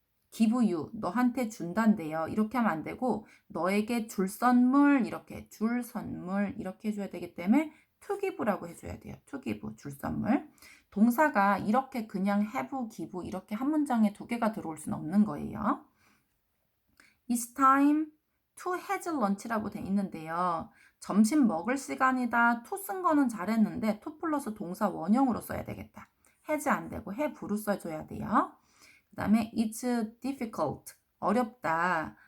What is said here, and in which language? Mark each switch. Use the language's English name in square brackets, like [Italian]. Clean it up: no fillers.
[English] give you. [Korean] 너한테 준단데요. 이렇게 하면 안 되고 너에게 줄 선물 이렇게 줄 선물 이렇게 해줘야 되기 때문에 [English] to give [Korean] 라고 해줘야 돼요. to give 줄 선물. 동사가 이렇게 그냥 have, give 이렇게 한 문장에 두 개가 들어올 수는 없는 거예요. [English] It's time to have lunch [Korean] 라고 돼 있는데요. 점심 먹을 시간이다. to 쓴 거는 잘했는데 to 플러스 동사 원형으로 써야 되겠다. has 안 되고 have로 써줘야 돼요. 그 다음에 [English] it's difficult, [Korean] 어렵다.